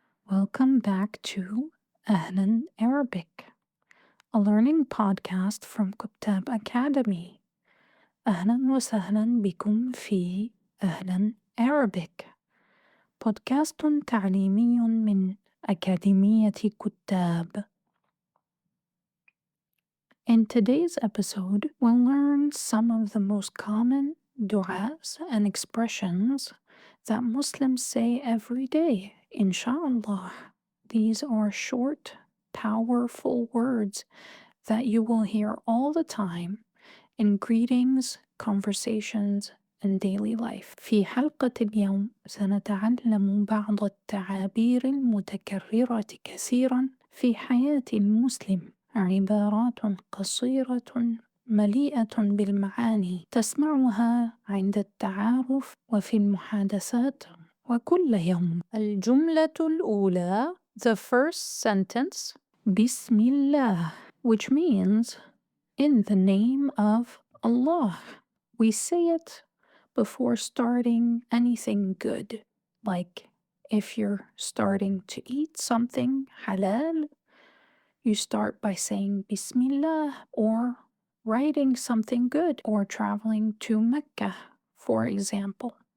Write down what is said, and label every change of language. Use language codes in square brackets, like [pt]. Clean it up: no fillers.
[en] Welcome back to Ahlan Arabic, a learning podcast from كتاب Academy. [ar] أهلا وسهلا بكم في أهلا Arabic, بودكاست تعليمي من أكاديمية كتاب. [en] In today's episode, we'll learn some of the most common du'as and expressions that Muslims say every day, inshallah. These are short, powerful words that you will hear all the time in greetings, conversations, and daily life. [ar] في حلقة اليوم سنتعلم بعض التعابير المتكررة كثيرا في حياة المسلم، عبارات قصيرة مليئة بالمعاني تسمعها عند التعارف وفي المحادثات وكل يوم. الجملة الأولى, [en] the first sentence, Bismillāh, which means in the name of Allah. We say it before starting anything good, like if you're starting to eat something halal, you start by saying Bismillah, or writing something good, or traveling to Mecca, for example.